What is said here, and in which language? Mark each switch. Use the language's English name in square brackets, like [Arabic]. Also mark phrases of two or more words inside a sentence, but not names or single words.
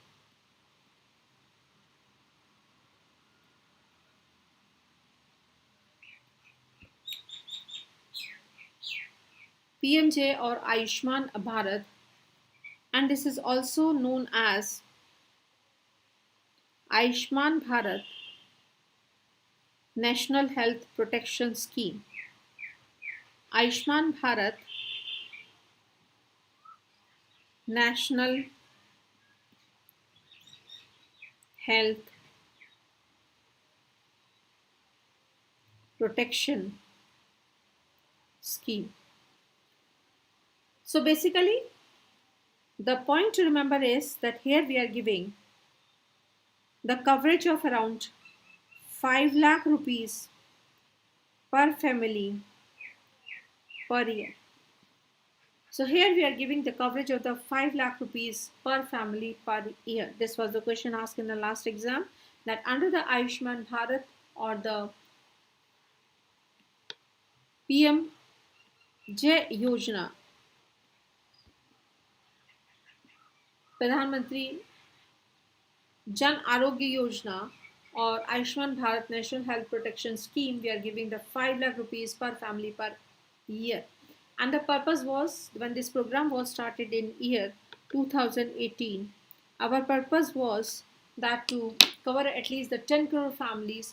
[English] PMJ or Ayushman Bharat, and this is also known as Ayushman Bharat National Health Protection Scheme. Ayushman Bharat National Health Protection Scheme. So basically, the point to remember is that here we are giving the coverage of around 5 lakh rupees per family per year. So here we are giving the coverage of the 5 lakh rupees per family per year. This was the question asked in the last exam, that under the Ayushman Bharat or the PM जय योजना, प्रधानमंत्री जन आरोग्य योजना, or Ayushman Bharat National Health Protection Scheme, we are giving the 5 lakh rupees per family per year. And the purpose was, when this program was started in year 2018, our purpose was that to cover at least the 10 crore families.